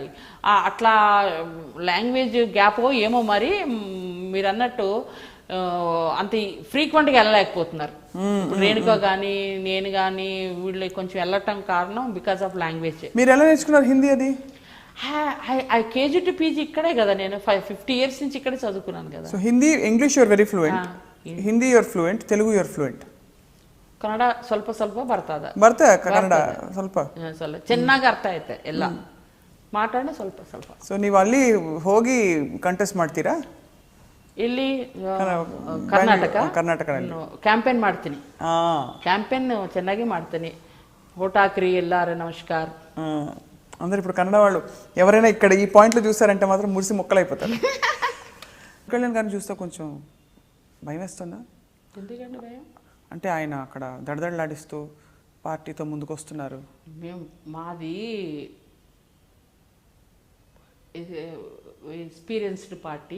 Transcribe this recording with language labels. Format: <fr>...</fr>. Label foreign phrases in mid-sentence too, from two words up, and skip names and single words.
<te>అట్లా</te> <en>language gap</en> <te>ఏమో మరి మీరు అన్నట్టు అంత ఫ్రీక్వెంట్గా వెళ్ళలేకపోతున్నారు. రేణుక కానీ నేను కానీ వీళ్ళు కొంచెం వెళ్ళటం కారణం</te> <en>because of language.</en> <te>మీరు ఎలా నేర్చుకున్నారు హిందీ? అది</te> <en>KG to PG</en> <te>ఇక్కడే కదా, నేను 50 years నుంచి ఇక్కడే చదువుకున్నాను కదా.</te> <en>So Hindi, English your very fluent, Hindi your fluent, Telugu your fluent,</en> <kn>ಕನ್ನಡ ಸ್ವಲ್ಪ ಸ್ವಲ್ಪ ಕನ್ನಡ ಸ್ವಲ್ಪ ಚೆನ್ನಾಗಿ ಅರ್ಥ ಆಯ್ತೆ ಎಲ್ಲ ಮಾತಾಡಿ ಸ್ವಲ್ಪ ಸ್ವಲ್ಪ. ಸೊ ನೀವು ಅಲ್ಲಿ ಹೋಗಿ ಕಂಟೆಸ್ಟ್ ಮಾಡ್ತೀರಾ? ಇಲ್ಲಿ ಕರ್ನಾಟಕದಲ್ಲಿ ಕ್ಯಾಂಪೇನ್ ಮಾಡ್ತೀನಿ. ಕ್ಯಾಂಪೇನ್ ಚೆನ್ನಾಗಿ ಮಾಡ್ತೀನಿ. ఓట్ ಹಾಕ್ರಿ ಎಲ್ಲಾರು నమస్ಕಾರ.</kn> <te>అందరు ఇప్పుడు కన్నడ వాళ్ళు ఎవరైనా ఇక్కడ ఈ పాయింట్లు చూస్తారంటే మాత్రం మురిసి మొక్కలైపోతారు. కళ్యాణ్ గారిని చూస్తే కొంచెం భయం వేస్తుందా? ఎందుకంటే భయం అంటే ఆయన అక్కడ దడదడలాడిస్తూ పార్టీతో ముందుకు వస్తున్నారు. మేము మాది</te> <en>experienced party.</en>